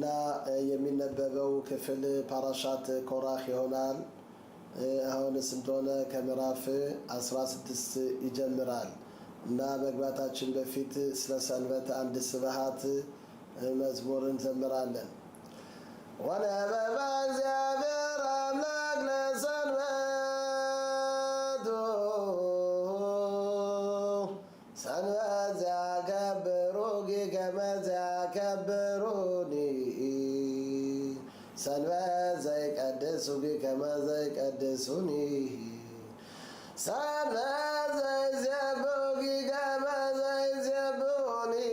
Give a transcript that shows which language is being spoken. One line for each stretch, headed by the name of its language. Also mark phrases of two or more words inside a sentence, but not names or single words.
Amharic: የሚነበበው ክፍል ፓራሻት ኮራህ ይሆናል። አሁንስ እንደሆነ ከምዕራፍ 16 ይጀምራል እና መግባታችን በፊት ስለ ሰንበት አንድ ስብሐት መዝሙር እንዘምራለን።
Geez: ወነበበ እግዚአብሔር አምላክ ለሰንበቱ ሰንበት ዘያከብሩኪ ከመ ዘያከብሩኒ ሰንበት ዘይቀድሱኪ ከመ ዘይቀድሱኒ ሰንበት ዘይዜቡኪ ከመ ዘይዜቡኒ